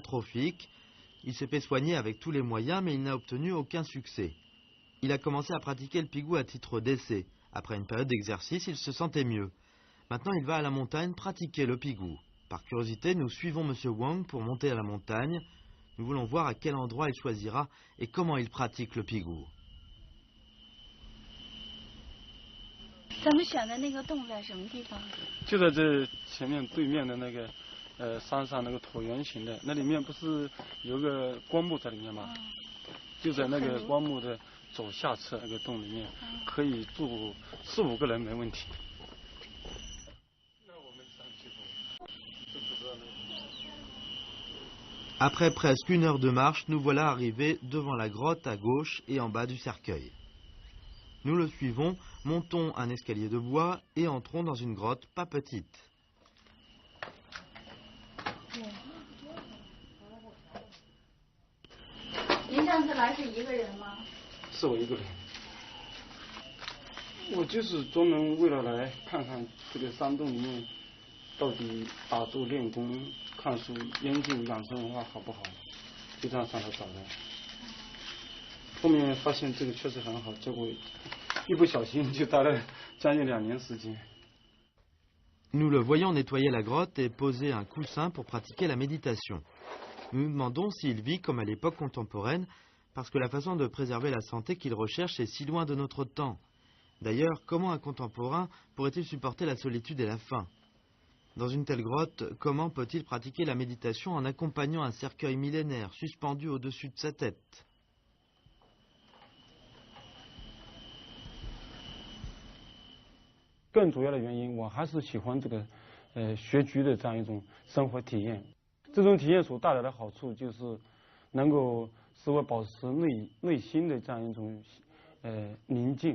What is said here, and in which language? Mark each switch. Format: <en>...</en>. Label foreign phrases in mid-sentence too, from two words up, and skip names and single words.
<fr>Il s'est fait soigner avec tous les moyens, mais il n'a obtenu aucun succès. Il a commencé à pratiquer le pigou à titre d'essai. Après une période d'exercice, il se sentait mieux. Maintenant, il va à la montagne pratiquer le pigou. Par curiosité, nous suivons M. Wang pour monter à la montagne. Nous voulons voir à quel endroit il choisira et comment il pratique le pigou.</fr> <zh>咱们选的那个洞在什么地方？就在这前面对面的那个山上那个椭圆形的，那里面不是有个棺木在里面吗？就在那个棺木的左下侧那个洞里面，可以住4、5个人没问题。那我们上去不知道那个。</zh> <fr>Après presque 1 heure de marche, nous voilà arrivés devant la grotte à gauche et en bas du cercueil. Nous le suivons, montons un escalier de bois et entrons dans une grotte pas petite.</fr> <zh>您上次来是1个人吗？是我1个人。我就是专门为了来看看这个山洞里面到底打坐练功、看书、研究养生文化好不好，就这样上来找的。后面发现这个确实很好，结果一不小心就待了将近2年时间。</zh> <fr>Nous le voyons nettoyer la grotte et poser un coussin pour pratiquer la méditation. Nous nous demandons s'il vit comme à l'époque contemporaine, parce que la façon de préserver la santé qu'il recherche est si loin de notre temps. D'ailleurs, comment un contemporain pourrait-il supporter la solitude et la faim? Dans une telle grotte, comment peut-il pratiquer la méditation en accompagnant un cercueil millénaire suspendu au-dessus de sa tête?</fr> <zh>更主要的原因，我还是喜欢这个学居的这样一种生活体验。这种体验所带来的好处就是，能够使我保持内心的这样一种宁静。</zh>